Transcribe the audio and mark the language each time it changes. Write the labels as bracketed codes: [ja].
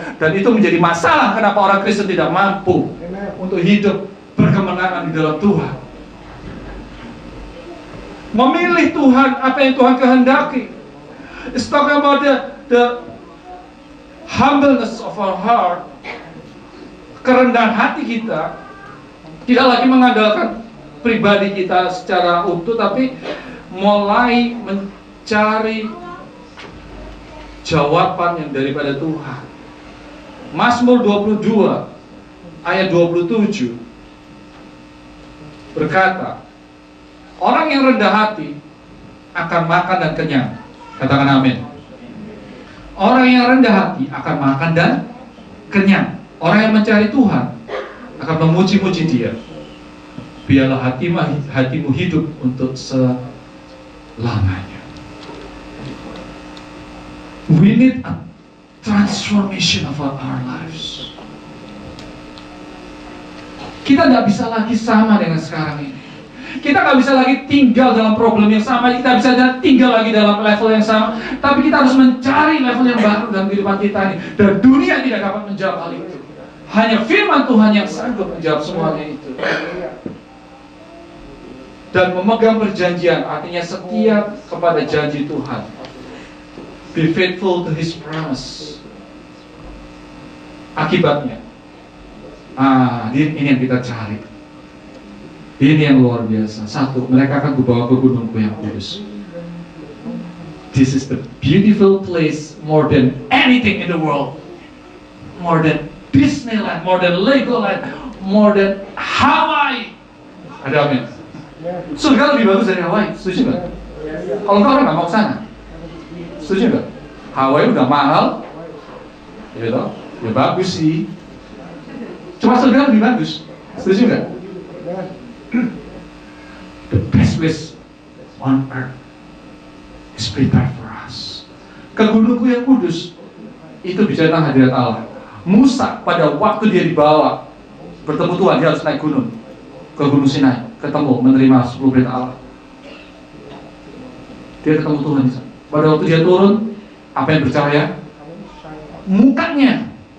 [id] Dan itu menjadi masalah kenapa orang Kristen tidak mampu untuk hidup berkemenangan di dalam Tuhan. Memilih Tuhan, apa yang Tuhan kehendaki. [en] It's talking about the humbleness of our heart. [id] Kerendahan hati kita. Tidak lagi mengandalkan pribadi kita secara utuh, tapi mulai mencari jawaban yang daripada Tuhan. Mazmur 22 ayat 27 berkata, orang yang rendah hati akan makan dan kenyang. Katakan amin. Orang yang rendah hati akan makan dan kenyang. Orang yang mencari Tuhan akan memuji-muji Dia. Biarlah hatimu hidup untuk selamanya. [en] We need a transformation of our lives. [id] Kita tidak bisa lagi sama dengan sekarang ini. Kita nggak bisa lagi tinggal dalam problem yang sama. Kita bisa tinggal lagi dalam level yang sama. Tapi kita harus mencari level yang baru dalam kehidupan kita ini. Dan dunia tidak dapat menjawab hal itu. Hanya firman Tuhan yang sanggup menjawab semuanya itu. Dan memegang perjanjian, artinya setia kepada janji Tuhan. [en] Be faithful to His promise. [id] Akibatnya, ini yang kita cari. Ini yang luar biasa. Satu, mereka akan kubawa ke gunungku yang kudus. [en] This is the beautiful place more than anything in the world. More than Disneyland, more than Legoland, more than Hawaii. [id] Ada amin. Surga lebih bagus dari Hawaii, setuju nggak? Kalau enggak orang nggak mau ke sana. Setuju nggak? Hawaii udah mahal, ya bagus sih. Cuma surga lebih bagus, setuju nggak? [en] The best place on earth is prepared for us. [id] Ke gunungku yang kudus itu bicara tentang hadirat Allah. Musa pada waktu dia dibawa bertemu Tuhan, dia harus naik gunung ke Gunung Sinai, ketemu menerima 10 perintah Allah. Dia ketemu Tuhan di sana. Pada waktu dia turun, apa yang bercahaya? Mukanya.